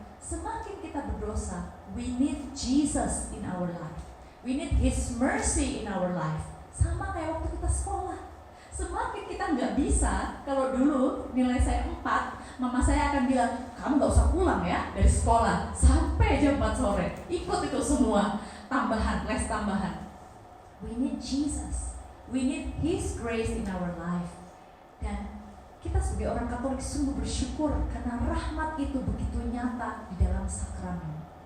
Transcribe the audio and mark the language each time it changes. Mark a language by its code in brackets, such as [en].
[id] Semakin kita berdosa, [en] we need Jesus in our life. We need His mercy in our life. [id] Sama kayak waktu kita sekolah. Semakin kita nggak bisa, kalau dulu nilai saya 4, mama saya akan bilang, kamu nggak usah pulang ya dari sekolah sampai jam 4 sore. Ikut itu semua tambahan, les tambahan. [en] We need Jesus. We need His grace in our life. [id] Dan kita sebagai orang Katolik sungguh bersyukur karena rahmat itu begitu nyata di dalam sakramen.